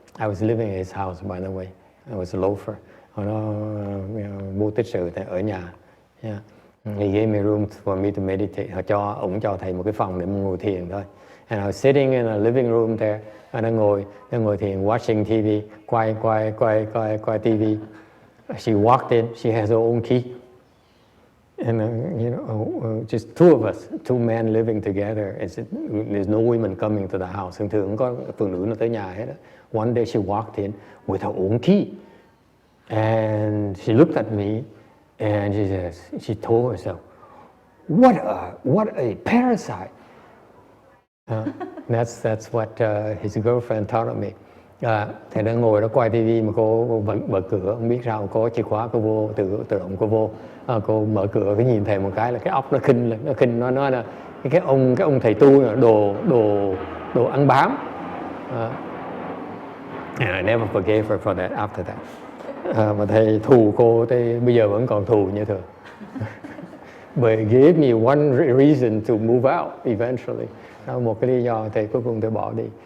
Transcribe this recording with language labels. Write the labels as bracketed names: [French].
[English] I was living in his house, by the way. I was a loafer. [Vietnamese] Nó vô tích sự ở nhà. [English] Yeah. He gave me room for me to meditate. [Vietnamese] Ông cho thầy một cái phòng để ngồi thiền thôi. [English] And I was sitting in a living room there. [Vietnamese] Đang ngồi thiền, [English] watching TV, [Vietnamese] quay TV. [English] She walked in. She has her own key. And you know, just two of us, two men living together. There's no women coming to the house. [Vietnamese] Thường không có phụ nữ nó tới nhà hết. [English] One day she walked in with her own key, and she looked at me, and she told herself, "What a parasite!" That's what his girlfriend told me. [Vietnamese] Thầy đang ngồi đó quay tivi mà cô mở cửa, không biết sao có chìa khóa, cô vô tự động cô vô, cô mở cửa, cái nhìn thầy một cái là cái óc nó khinh lên, nó nói là cái ông thầy tu là đồ ăn bám. [English] And I never forgave her for that after that. [Vietnamese] Mà thầy thù cô thì bây giờ vẫn còn thù như thường. [English] But it gave me one reason to move out eventually. [Vietnamese] Đó một cái lý do thì cuối cùng tôi bỏ đi.